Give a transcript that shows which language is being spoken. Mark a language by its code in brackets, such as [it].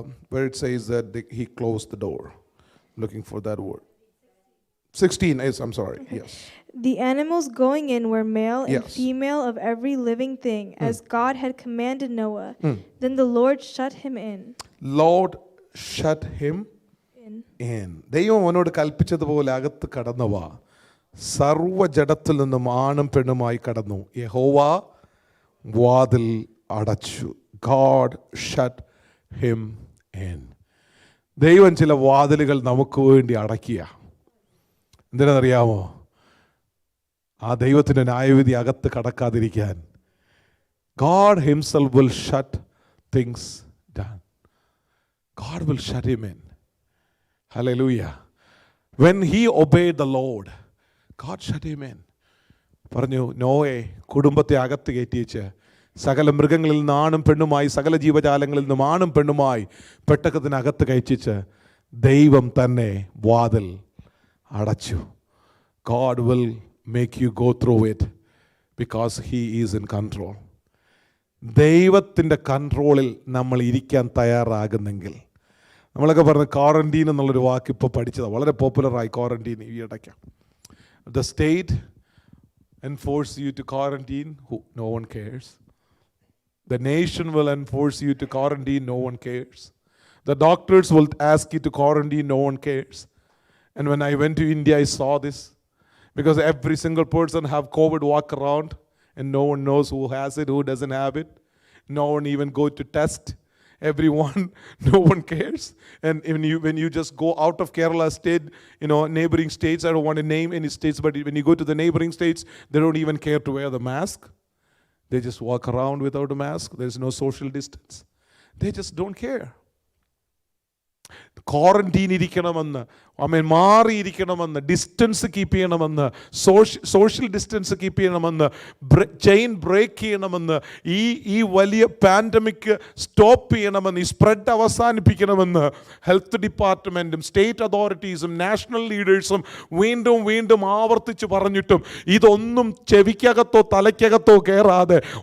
[en] Where it says that he closed the door. Looking for that word. 16 is, I'm sorry. Okay. Yes. The animals going in were male and Yes. female of every living thing, as God had commanded Noah. Then the Lord shut him in. Lord shut him in. [ml] ദൈവം അവനോട് കൽപ്പിച്ചതുപോലെ അകത്ത് കടന്നു വാ. സർവ്വ ജഡത്തിൽ നിന്നും ആണും പെണ്ണുമായി കടന്നു. യഹോവ വാതിൽ അടച്ചു. [en] God shut him in. [ml] ദൈവം ചില വാതിലുകൾ നമുക്ക് വേണ്ടി അടക്കിയ. എന്തിനാണെന്നറിയാമോ? ആ ദൈവത്തിൻ്റെ ന്യായവിധി അകത്ത് കടക്കാതിരിക്കാൻ. [en] God himself will shut things down. God will shut him in. Hallelujah. When he obeyed the Lord, God shut him in. [ml] പറഞ്ഞു, നോയെ കുടുംബത്തെ അകത്ത് കയറ്റിച്ച് സകല മൃഗങ്ങളിൽ നിന്ന് ആണും പെണ്ണുമായി, സകല ജീവജാലങ്ങളിൽ നിന്നും ആണും പെണ്ണുമായി പെട്ടകത്തിനകത്ത് കയറ്റിച്ച് ദൈവം തന്നെ വാതിൽ അടച്ചു. [en] God will make you go through it because He is in control. [ml] ദൈവത്തിൻ്റെ കൺട്രോളിൽ നമ്മൾ ഇരിക്കാൻ തയ്യാറാകുന്നെങ്കിൽ, നമ്മളൊക്കെ പറഞ്ഞ ക്വാറന്റീൻ എന്നുള്ളൊരു വാക്ക് ഇപ്പോൾ പഠിച്ചതാണ്, വളരെ പോപ്പുലറായി ക്വാറന്റീൻ ഈ ഇടയ്ക്ക്. [en] The state enforce you to quarantine, no one cares. The nation will enforce you to quarantine, no one cares. The doctors will ask you to quarantine, no one cares. And when I went to India, I saw this, because every single person have COVID walk around and no one knows who has it, who doesn't have it. No one even go to test. Everyone, no one cares. And when you just go out of Kerala state, neighboring states, I don't want to name any states, but when you go to the neighboring states, they don't even care to wear the mask. They just walk around without a mask. There's no social distance. They just don't care. [ml] Quarantine ഇരിക്കണമെന്ന്, മാറിയിരിക്കണമെന്ന്, distance keep ചെയ്യണമെന്ന്, social distance keep ചെയ്യണമെന്ന്, chain break ചെയ്യണമെന്ന്, ഈ വലിയ pandemic stop ചെയ്യണമെന്ന്, ഈ spread അവസാനിപ്പിക്കണമെന്ന് health ഡിപ്പാർട്ട്മെൻറ്റും state അതോറിറ്റീസും national ലീഡേഴ്സും വീണ്ടും വീണ്ടും ആവർത്തിച്ച് പറഞ്ഞിട്ടും ഇതൊന്നും ചെവിക്കകത്തോ തലയ്ക്കകത്തോ കയറാതെ